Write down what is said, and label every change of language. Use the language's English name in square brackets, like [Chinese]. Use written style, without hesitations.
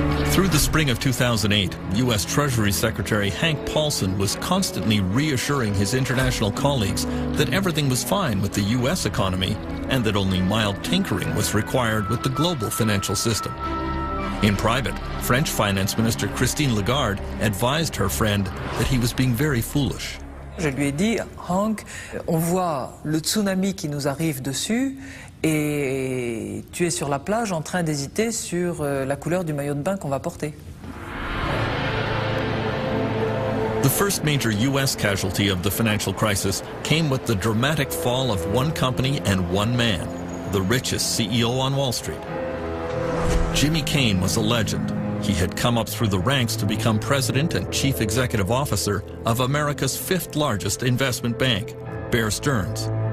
[English] Through the spring of 2008, U.S. Treasury Secretary Hank Paulson was constantly reassuring his international colleagues that everything was fine with the U.S. economy and that only mild tinkering was required with the global financial system. In private, French Finance Minister Christine Lagarde advised her friend that he was being very foolish. [French] Je lui ai dit, Hank, on voit le tsunami qui nous arrive dessus, et tu es sur la plage en train d'hésiter sur la couleur du maillot de bain qu'on va porter. [English] The first major U.S. casualty of the financial crisis came with the dramatic fall of one company and one man, the richest CEO on Wall Street. Jimmy Cain was a legend. He had come up through the ranks to become president and chief executive officer of America's fifth largest investment bank, Bear Stearns.